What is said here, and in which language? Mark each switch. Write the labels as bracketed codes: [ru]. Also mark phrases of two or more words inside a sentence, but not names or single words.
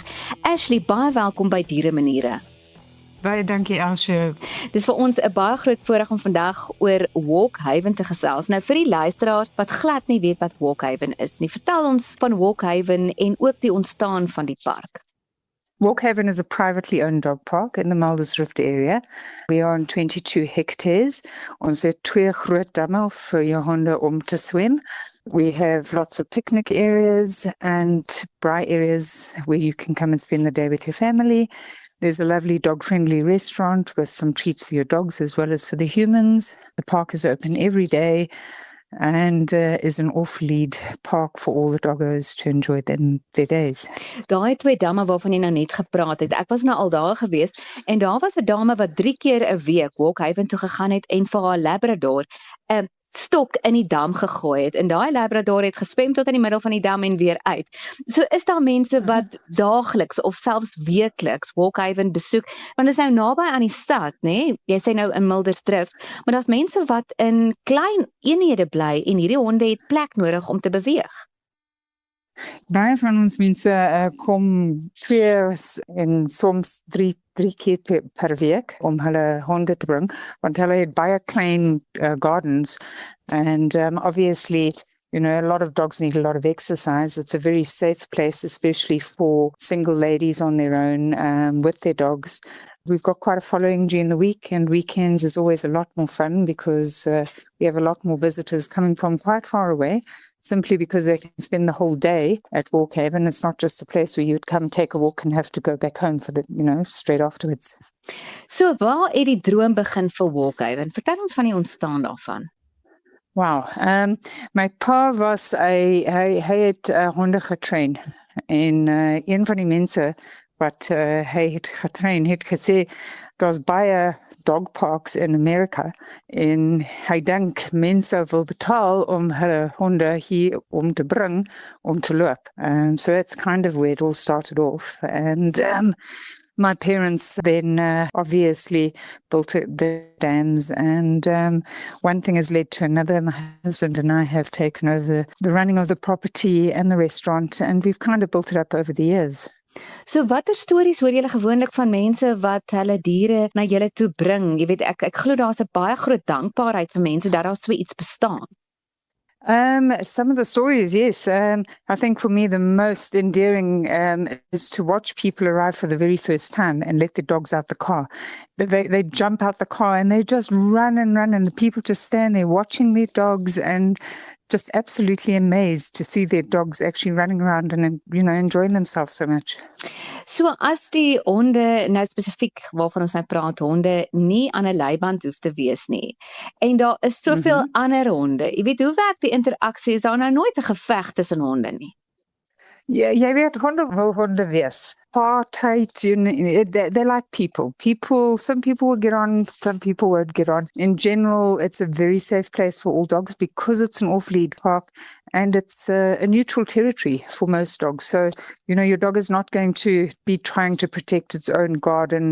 [af] Ashley, baie welkom by Dieremaniere. Baie dankie Elsje. Dis vir ons 'n baie groot voorreg om vandag oor Walkhaven te gesels. Nou vir die luisteraars wat glad nie weet wat Walkhaven is nie, vertel ons van Walkhaven en ook die ontstaan van die park. [en] Walkhaven is a privately owned dog park in the Mulder's Rift area. We are on 22 hectares. [af] Ons het 2 groot damme vir jou honde om te swem. [en] We have lots of picnic areas and braai areas where you can come and spend the day with your family. There's a lovely dog-friendly restaurant with some treats for your dogs as well as for the humans. The park is open every day and is an off-lead park for all the doggos to enjoy their days. [af] Daai 2 damme waarvan jy nou net gepraat het, ek was nou al daar gewees en daar was 'n dame wat 3 keer 'n week Walkhaven toe gegaan het en vir haar Labrador 'n stok in die dam gegooi het en daai Labrador het gespem tot in die middel van die dam en weer uit. So is daar mense wat daagliks of selfs weekliks Walkhaven besoek, want dit is nou naby aan die stad, né? Jy sê nou in Mulder's Rift, maar daar's mense wat in klein eenhede bly en hierdie honde het plek nodig om te beweeg. Baie van ons mense kom 2 en soms 3 keer per week om hulle honde te bring, want hulle het baie klein [en] gardens and obviously, you know, a lot of dogs need a lot of exercise. It's a very safe place, especially for single ladies on their own with their dogs. We've got quite a following during the week, and weekends is always a lot more fun because we have a lot more visitors coming from quite far away, simply because they can spend the whole day at Walkhaven. It's not just a place where you'd come take a walk and have to go back home for straight afterwards. [af] So waar het die droom begin vir Walkhaven? Vertel ons van die ontstaan daarvan. Wow. My pa was hy het honde getrain en een van die mense wat hy het getrain het gesê daar's baie [en] dog parks [af] in Amerika en hy dink mense wil betaal om hulle honde hier om te bring om te loop. [en] So that's kind of where it all started off. And my parents then obviously built the dams and one thing has led to another. My husband and I have taken over the running of the property and the restaurant and we've kind of built it up over the years. [af] So watter stories hoor julle gewoonlik van mense wat hulle diere na julle toe bring? Jy weet ek glo daar's 'n baie groot dankbaarheid vir mense dat daar so iets bestaan. [en] Some of the stories, yes. I think for me, the most endearing is to watch people arrive for the very first time and let their dogs out the car. They jump out the car and they just run and run, and the people just stand there watching their dogs and just absolutely amazed to see their dogs actually running around and, enjoying themselves so much. [af] So as die honde, nou spesifiek waarvan ons nou praat, honde nie aan 'n leiband hoef te wees nie. En daar is soveel ander honde. Jy weet, hoe werk die interaksie? Is daar nou nooit 'n geveg tussen honde nie? Ja, jy weet, honde wil honde wees. Apartheid, [en] they're like people. Some people will get on, some people won't get on. In general, it's a very safe place for all dogs because it's an off-lead park and it's a neutral territory for most dogs. So, your dog is not going to be trying to protect its own garden.